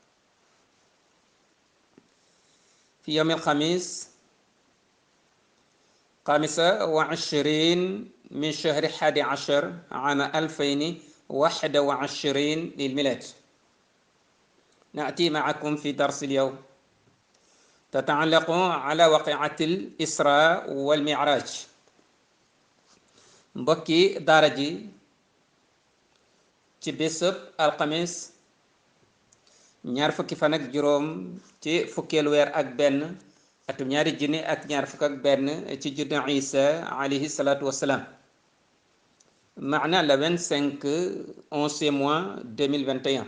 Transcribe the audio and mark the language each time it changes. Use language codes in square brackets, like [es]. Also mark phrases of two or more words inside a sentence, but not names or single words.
[ar] في يوم الخميس 25 من شهر 11 عام 2021 للميلاد، نأتي معكم في درس اليوم تتعلق على واقعة الإسراء والمعراج. [wo] mbokki daara ji ci bésëb alxamis ñaar fukki fan ak juróom ci fukkeelu weer ak benn atum ñaari junni ak ñaar fukk ak benn ci juddu Isa [ar] عليه الصلاة والسلام, [wo] maana le 25 11 mois 2021.